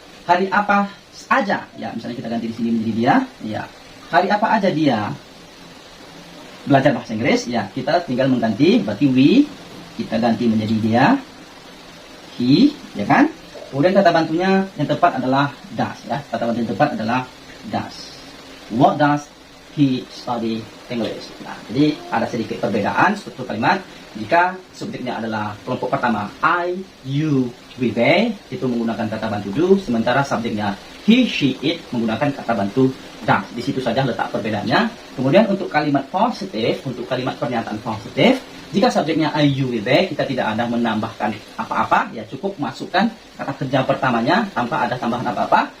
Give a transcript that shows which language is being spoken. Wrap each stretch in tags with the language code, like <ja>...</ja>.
<id>Hari apa aja? Ya, misalnya kita ganti di sini menjadi dia. Ya, hari apa aja dia belajar bahasa Inggris? Ya, kita tinggal mengganti. Berarti we kita ganti menjadi dia, he, ya kan? Kemudian kata bantunya yang tepat adalah does ya. Kata bantu yang tepat adalah does.</id> <en>What does he study English?</en> <id>Nah, jadi ada sedikit perbedaan struktur kalimat. Jika subjeknya adalah kelompok pertama I, you, we, they, itu menggunakan kata bantu do, sementara subjeknya he, she, it menggunakan kata bantu does. Di situ saja letak perbedaannya. Kemudian untuk kalimat positif, untuk kalimat pernyataan positif, jika subjeknya I, you, we, they, kita tidak ada menambahkan apa-apa, ya cukup masukkan kata kerja pertamanya tanpa ada tambahan apa-apa.</id>